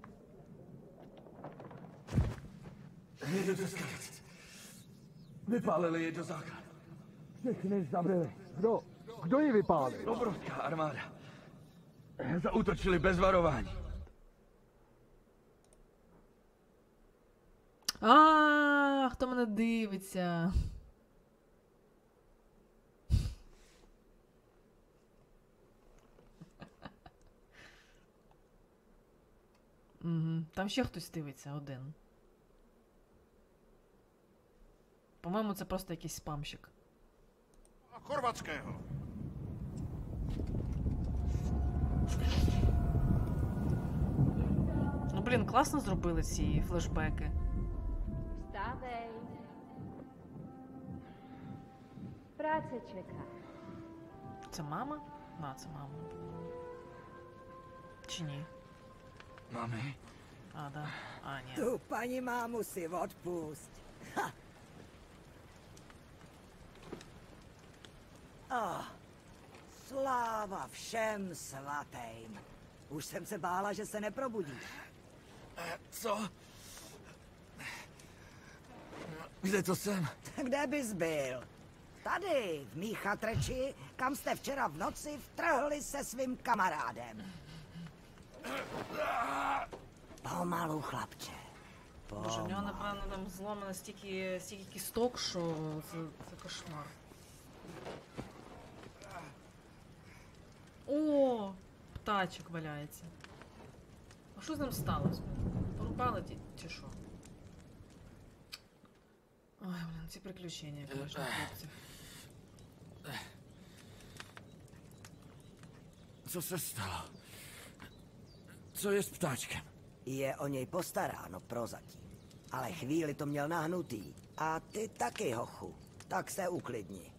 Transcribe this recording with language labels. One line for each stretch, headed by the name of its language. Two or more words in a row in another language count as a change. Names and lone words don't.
Czech: Jedu to skrzt. Vypálili je do základu. Všechny zabili. Kdo ji vypálil? Obrovská armáda. Zaútočili bez varování.
Ukrainian: Хто мене дивиться? Угу. Там ще хтось дивиться, один. По-моєму, це просто якийсь спамщик.
Czech: Chorvatského.
Ukrainian: Ну, блін, класно зробили ці флешбеки.
Czech: Vstávej. Práce čeká.
Ukrainian: Це мама? Це мама. Чи ні?
Czech: Mami?
Ukrainian: Да. Ні.
Czech: Tu paní mámu si odpust. Ha. Sláva všem svatým. Už jsem se bála, že se neprobudíš. Co? Kde to jsem? Kde bys byl? Tady, v mý chatreči, kam jste včera v noci vtrhli se svým kamarádem. Pomalu, chlapče.
Ukrainian: Боже, в нього, напевно, там зломано стільки кісток, що це кошмар. О, птачок валяється. А що з ним сталося? Порубали чи що? Ой, блін, ці приключення, конечно, хлопці.
Czech: Co se stalo? Co je s ptáčkem? Je o něj postaráno prozatím. Ale chvíli to měl nahnutý. A ty taky, hochu. Tak se uklidni.